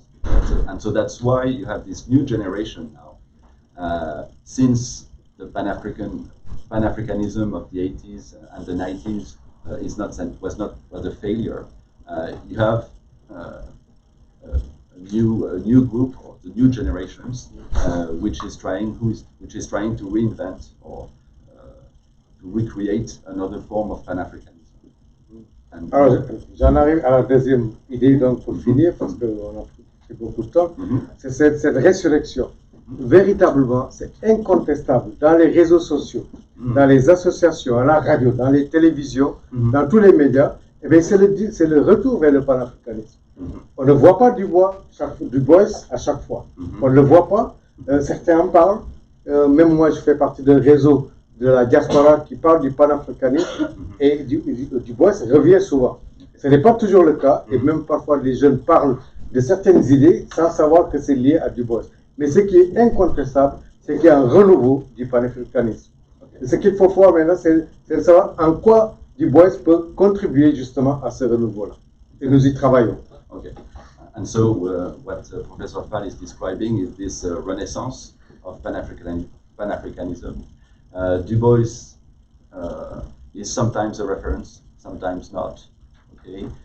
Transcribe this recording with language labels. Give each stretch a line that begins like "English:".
English: And so that's why you have this new generation now, since the Pan-Africanism of the 80s and the 90s was a failure. You have a new group, or the new generations, which is trying to reinvent or to recreate another form of Pan-Africanism. And
French: Alors, j'en arrive à la deuxième idée, donc pour finir, parce qu'on a pris beaucoup de temps, c'est cette résurrection. Véritablement, c'est incontestable dans les réseaux sociaux, dans les associations, à la radio, dans les télévisions, dans tous les médias, eh bien, c'est le retour vers le panafricanisme. On ne voit pas Du Bois à chaque fois. On ne le voit pas. Certains en parlent. Même moi, je fais partie d'un réseau de la diaspora qui parle du panafricanisme et Du Bois revient souvent. Ce n'est pas toujours le cas, et même parfois les jeunes parlent de certaines idées sans savoir que c'est lié à Du Bois. Mais ce qui est incontestable, c'est qu'il y a un renouveau du panafricanisme. Et ce qu'il faut voir maintenant, c'est de savoir en quoi Du Bois peut contribuer justement à ce renouveau-là. Et nous y travaillons.
English: Okay. And so what Professor Fall is describing is this renaissance of Pan-Africanism. Du Bois is sometimes a reference, sometimes not. Okay.